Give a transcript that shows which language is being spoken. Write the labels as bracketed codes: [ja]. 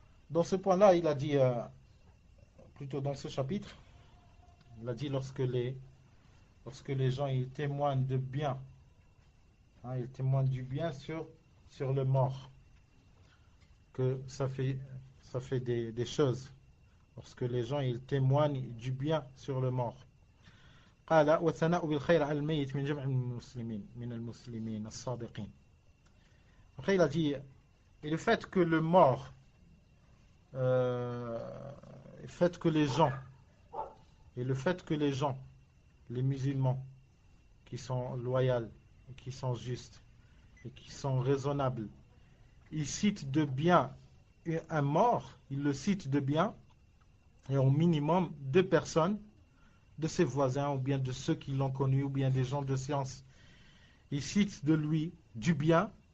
[fr] Dans ce point-là, il a dit, plutôt dans ce chapitre, il a dit lorsque les gens ils témoignent de bien, hein, ils témoignent du bien sur le mort, que ça fait des choses. Lorsque les gens ils témoignent du bien sur le mort. [ar] قال والثناء بالخير على الميت من جمع من المسلمين الصادقين. [fr] Après il a dit, et le fait que le mort, le fait que les gens, les musulmans qui sont loyaux, qui sont justes et qui sont raisonnables, ils citent de bien un mort, ils le citent de bien, et au minimum 2 personnes de ses voisins ou bien de ceux qui l'ont connu ou bien des gens de science, ils citent de lui du bien.